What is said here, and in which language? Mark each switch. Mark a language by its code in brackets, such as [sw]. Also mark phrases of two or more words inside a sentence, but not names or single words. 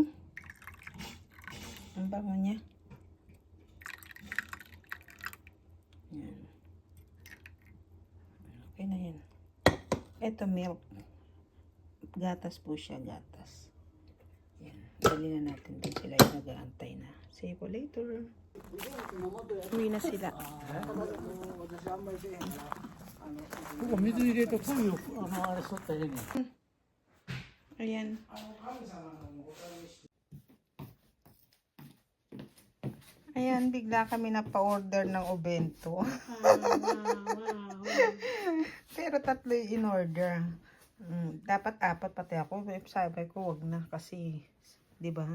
[tl] Ang bango niya. Ayan. Okay na yan. Ito milk. Gatas po siya, gatas. Yan. Dali na natin din sila yung nag-aantay na. [en] See you later. [tl] Uwi na sila. [ja] ここ水入れて鯉をあれしとったらええねん。 [tl] Ayan. Ayan, bigla kami na-pa-order ng obento. Pero 3 yung in-order. Dapat 4 pati ako. Sabi ko, wag na kasi, di ba?